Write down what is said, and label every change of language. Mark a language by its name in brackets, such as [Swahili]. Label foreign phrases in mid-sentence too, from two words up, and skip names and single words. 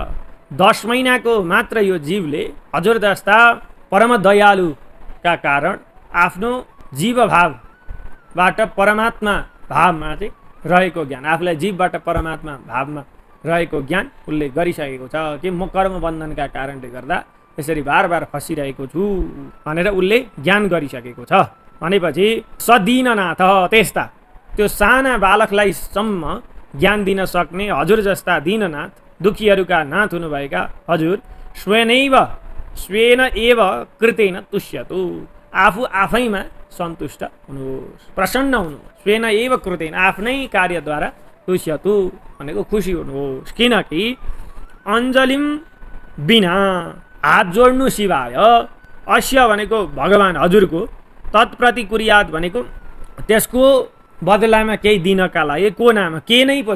[Nepali] 10 महिनाको मात्र यो जीवले हजुर जस्ता परम दयालुका कारण आफ्नो जीवभावबाट परमात्मा भावमा चाहिँ रहेको ज्ञान, आफूलाई जीवबाट परमात्मा भावमा रहेको ज्ञान उसले गरिसकेको छ कि म कर्म बन्धनका कारणले गर्दा यसरी बार बार फसिरहेको छु भनेर उसले ज्ञान गरिसकेको छ। भनेपछि सदीननाथ, त्यस्ता त्यो साना बालकलाई सम्म ज्ञान दिन सक्ने हजुर जस्ता दीननाथ, दुखीहरूका नाथ हुनुभएका हजुर [Sanskrit] स्वेन एव कृतेन तुष्यतु, [Nepali] आफू आफैमा सन्तुष्ट हुनुहोस्, प्रसन्न हुनुहोस्। [Sanskrit] स्वेन एव कृतेन, [Nepali] आफ्नै कार्यद्वारा तुष्यतु भनेको खुसी हुनुहोस्। किनकि अञ्जलिम बिना, हात जोड्नु सिवाय, अस्य भनेको भगवान हजुरको, [Sanskrit] तत्प्रति कुर्यात [Nepali] भनेको त्यसको बदलामा केही दिनका लागि, को नाम के नै पो छ।